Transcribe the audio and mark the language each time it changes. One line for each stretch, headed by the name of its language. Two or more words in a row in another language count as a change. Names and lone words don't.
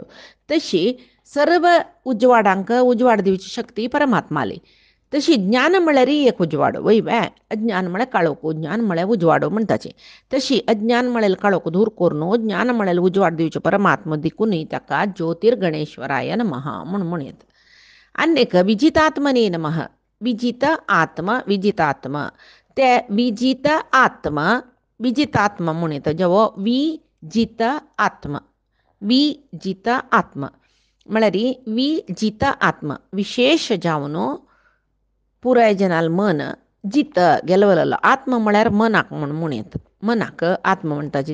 Konkani: तशी सर्व उजवाडांक उजवाड दिवची शक्ती परमात्माली. तशी ज्ञान म्हळ्यार एक उजवाडो वय वे. अज्ञान म्हळ्यार काळोख ज्ञान म्हळ्यार उजवाडो म्हणटाचे. तशी अज्ञान म्हळ्यार काळोख दूर करून ज्ञान म्हळ्यार उजवाड दिवचे परमात्मा दिकूनय ताका
Sanskrit: ज्योतिर्गणेश्वराय नमः
Konkani: म्हणून येता. अन्यक
Sanskrit: विजितात्मने नमः.
Konkani: विजित आत्मा विजितात्मा ते विजित आत्मा विजितात्मा म्हणून येता. जेवो विजित आत्मा विजित आत्मा म्हळ्यार विजित आत्मा विशेष जावन पुराय जनाल मन जित गेलवलो. आत्मा म्हळ्यार मनाक म्हणून येता. मनाक आत्मा म्हणटाचे.